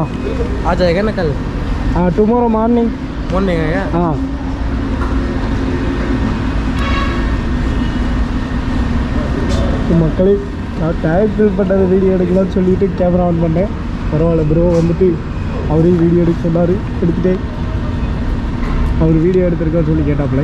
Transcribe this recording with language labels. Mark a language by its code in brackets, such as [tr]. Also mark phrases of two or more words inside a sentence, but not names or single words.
[hi] आ जाएगा ना कल? [en] हाँ tomorrow morning [hi] आएगा। [ta] हाँ மக்களே நான் [en] tank fill [ta] பண்ணது வீடியோ எடுக்கலாம்னு சொல்லிட்டு [en] camera on [ta] பண்ணேன். பரவாயில்ல ப்ரோ வந்துட்டு அவரையும் வீடியோ எடுக்க சொன்னார், எடுத்துட்டேன். அவர் வீடியோ எடுத்திருக்கான்னு சொல்லி கேட்டாப்புல.